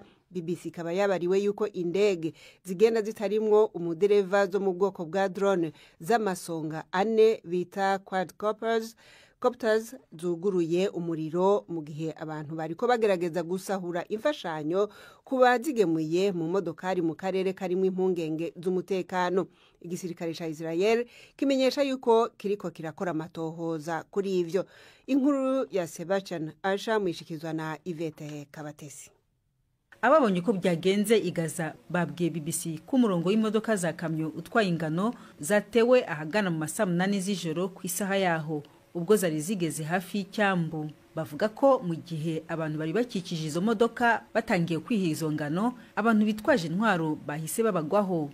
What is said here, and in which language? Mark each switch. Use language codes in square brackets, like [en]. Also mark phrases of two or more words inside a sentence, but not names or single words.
[rn] BBC kaba yabariwe yuko indege zigenda zitarimwo umudereva zo mu bwoko bwa drone z'amasonga 4 bita quadcopters zuguruye umuriro mu gihe abantu bariko bagerageza gusahura imfashanyo kuba zigemuye mu modokari mu karere karimo impungenge z'umutekano. Igisirikare ca Israel kimenyesha yuko kiriko kirakora amatohoza kuri ivyo. Inkuru ya Sebastian Asha mwishikizwa na Ivete Kabatesi. [rw] Ababonye ko byagenze igaza babwiye BBC ku murongo w'imodoka za kamyo utwaye ingano zatewe ahagana mu masaa 8 z'ijoro ku isaha yaho, ubwo zari zigeze hafi y'icyambu. Bavuga ko mu gihe abantu bari bakikije izo modoka batangiye kwihizo ngano, abantu bitwaje intwaro bahise babagwaho.